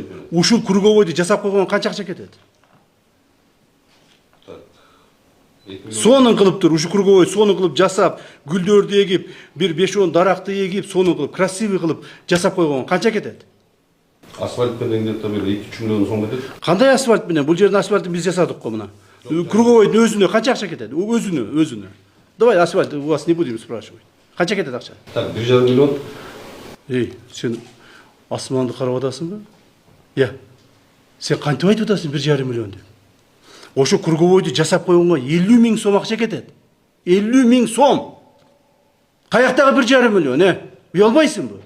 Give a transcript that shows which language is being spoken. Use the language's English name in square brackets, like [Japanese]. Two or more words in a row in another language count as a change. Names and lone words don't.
[Kyrgyz] Ушул Круговойду жасап койгон канча акча кетет? Сонун кылып тур, ушу Круговой сонун кылып жасап, гүлдөрдү эгип, бир 5-10 даракты эгип, сонун кылып, красивый кылып жасап койгон канча кетет? Асфальт менен где-то 2-3 миллион сом кетет. Кандай асфальт менен? Бул жердин асфальтын биз жасадык го мына. Круговойдун өзүнө канча акча кетет? Өзүнө. [Russian] Давай асфальт у вас не будем спрашивать. [Kyrgyz] Канча кетет акча? [Russian] Так, 1,5 миллион. [Kyrgyz] Сен асманды карап атасыңбы? Сен кантип айтып атасың 1,5 миллион деп? Ошо Круговойду жасап койгонго 50 миң сом акча кетет. 50 миң сом. Каяктагы 1,5 миллион, Уялбайсыңбы?